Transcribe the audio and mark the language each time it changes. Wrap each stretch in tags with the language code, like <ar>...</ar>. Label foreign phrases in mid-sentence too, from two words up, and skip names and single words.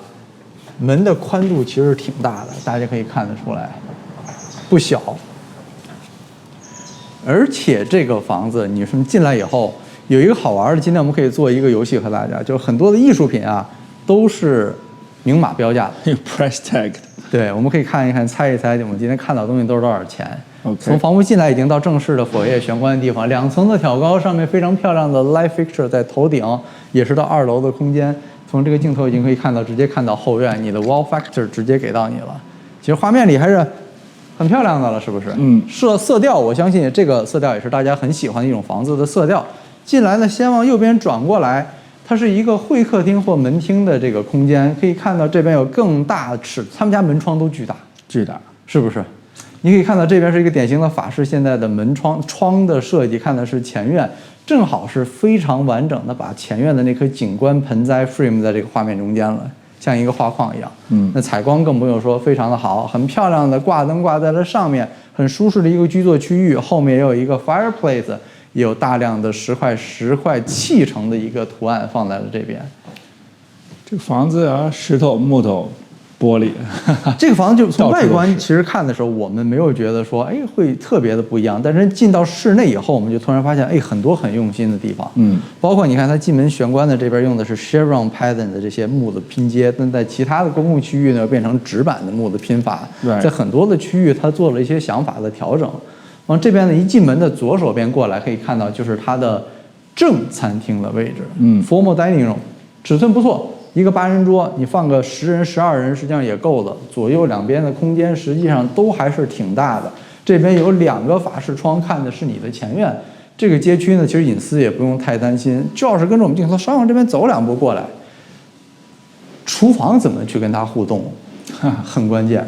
<zh>門的寬度其實挺大的，大家可以看得出來，不小。而且這個房子，你說進來以後有一個好玩的，今天我們可以做一個遊戲和大家，就是很多的藝術品啊都是明碼標價的，</zh> <en>有 price tag。</en> <zh>對，我們可以看一看，猜一猜，我们今天看到的東西都是多少錢。 Okay. 從房屋進來已經到正式的火焰玄關的地方，2層的挑高，上面非常漂亮的</zh> <en>light fixture</en> <zh>在頭頂，也是到2樓的空間。從這個鏡頭已經可以看到，直接看到後院，你的</zh> <en>wall factor</en> <zh>直接給到你了。其實畫面裡還是很漂亮的了，是不是？嗯。色調，我相信這個色調也是大家很喜歡的一種房子的色調。進來呢，先往右邊轉過來，它是一個會客廳或門廳的這個空間，可以看到這邊有更大尺，他們家門窗都巨大，巨大，是不是？你可以看到這邊是一個典型的法式現代的門窗的設計，看的是前院。正好是非常完整的把前院的那棵景觀盆栽 frame 在這個畫面中間了，像一個畫框一樣。那採光更不用說，非常的好，很漂亮的掛燈掛在了上面，很舒適的一個居坐區域。後面也有一個 fireplace， 也有大量的石塊砌成的一個圖案放在了這邊。這個房子啊，石頭、木頭、玻璃，這個房子就從外觀其實看的時候，我們沒有覺得說，哎，會特別的不一樣。但是進到室內以後，我們就突然發現，哎，很多很用心的地方。包括你看它進門玄關的這邊用的是</zh> <en>chevron pattern</en> <zh>的這些木的拼接，但在其他的公共區域呢，變成紙板的木的拼法。在很多的區域，它做了一些想法的調整。往這邊呢，一進門的左手邊過來，可以看到就是它的正餐廳的位置。</zh> <en>formal dining room，</en> <zh>尺寸不錯。一個8人桌，你放個10人、12人，實際上也夠了。左右兩邊的空間實際上都還是挺大的。這邊有2個法式窗，看的是你的前院。這個街區呢，其實隱私也不用太擔心。就要是跟着我們鏡頭稍往這邊走2步過來，廚房怎麼去跟它互動，很關鍵。</zh>